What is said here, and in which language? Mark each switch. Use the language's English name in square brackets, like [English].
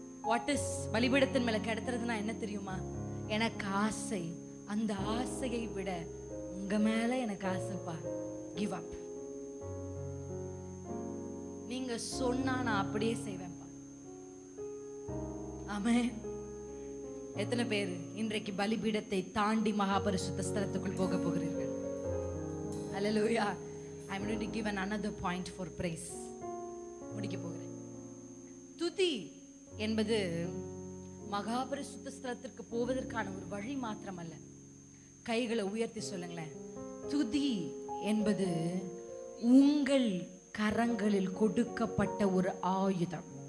[Tamil] What is பலிபீடத்தின் மேல கடத்துறதுனா என்ன தெரியுமா? எனக்கு ஆசை, அந்த ஆசையை விட உங்க மேல எனக்கு ஆசைப்பா. Give up. நீங்க சொன்னா நான் அப்படியே செய்வேன்ப்பா. ஆமென். எத்தனை பேர் இன்றைக்கு பலிபீடத்தை தாண்டி மகாபரிசுத்த ஸ்தலத்துக்குள் போக போகிறீர்கள்? [English] Hallelujah. I'm going to give another point for praise. [Tamil] முடிக்க போகிறேன். துதி என்பது மகாபரிசுத்த ஸ்தலத்திற்கு போவதற்கான ஒரு வழி மாத்திரமல்ல. கைகளை உயர்த்தி சொல்லுங்களேன். துதி என்பது உங்கள் கரங்களில் கொடுக்கப்பட்ட ஒரு ஆயுதம்.